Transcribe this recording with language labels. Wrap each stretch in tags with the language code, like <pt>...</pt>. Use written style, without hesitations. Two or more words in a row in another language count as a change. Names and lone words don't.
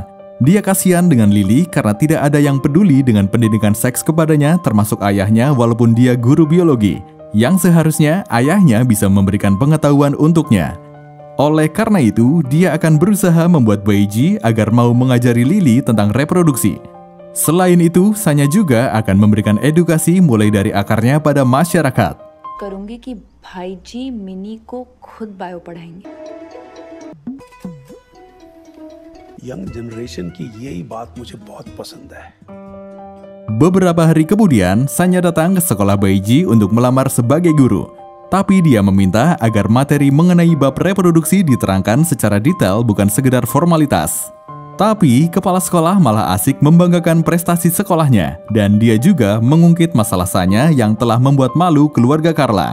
<id>Dia kasihan dengan Lily karena tidak ada yang peduli dengan pendidikan seks kepadanya termasuk ayahnya walaupun dia guru biologi, yang seharusnya ayahnya bisa memberikan pengetahuan untuknya. Oleh karena itu, dia akan berusaha membuat Baiji agar mau mengajari Lily tentang reproduksi. Selain itu, Sanya juga akan memberikan edukasi mulai dari akarnya pada masyarakat.</id> <hi>करूंगी कि भाईजी मिनी को खुद बायो पढ़ाएंगे।</hi> <en>young generation</en> <hi>की यही बात मुझे बहुत पसंद है।</hi> <id>Beberapa hari kemudian, Sanya datang ke sekolah Baiji untuk melamar sebagai guru. Tapi dia meminta agar materi mengenai bab reproduksi diterangkan secara detail, bukan sekedar formalitas. Tapi, kepala sekolah malah asik membanggakan prestasi sekolahnya, dan dia juga mengungkit masalah Sanya yang telah membuat malu keluarga Carla.</id>